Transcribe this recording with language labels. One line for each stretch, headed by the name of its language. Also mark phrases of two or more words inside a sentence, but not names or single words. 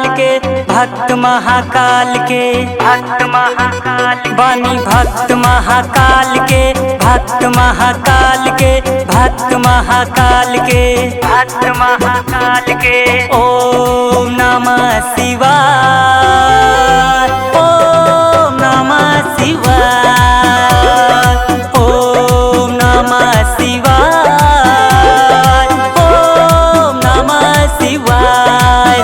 Bhojpuri: के, भक्त महाकाल के, भक्त महाकाल, बानी भक्त महाकाल के, भक्त महाकाल के, भक्त महाकाल के, भक्त महाकाल के।
Sanskrit: ओम नमः शिवाय, ओम नमः शिवाय, ओम नमः शिवाय, ओम नमः शिवाय।